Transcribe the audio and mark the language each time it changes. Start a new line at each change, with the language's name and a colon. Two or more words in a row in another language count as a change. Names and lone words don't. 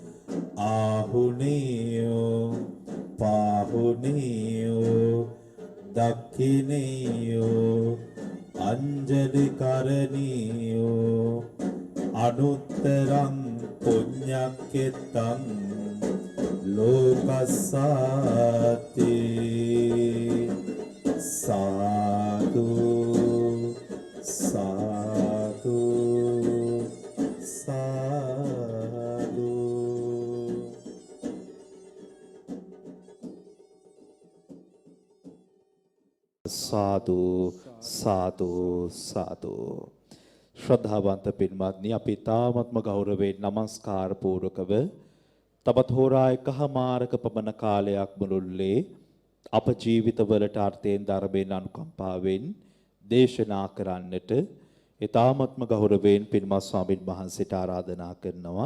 Pali: ආහුනේයෝ පාහුනේයෝ දක්ඛිනේයෝ අංජලි කරණීයෝ අනුත්තරං පුඤ්ඤක්කෙතං ලෝකස්සාති සාදු සාදු සාදු.
Sinhala: සාදු සාදු සාදු. ශ්‍රද්ධාවන්ත පින්වත්නි, අපි තාමත්ම ගෞරවයෙන් නමස්කාර පූර්වකව තවත් හෝරා එකහමාරක පමණ කාලයක් මුළුල්ලේ අප ජීවිතවලට අර්ථයෙන් ධර්මයෙන් අනුකම්පාවෙන් දේශනා කරන්නට ඊ타මත්ම ගෞරවයෙන් පින්වත් ස්වාමීන් වහන්සේට ආරාධනා කරනවා.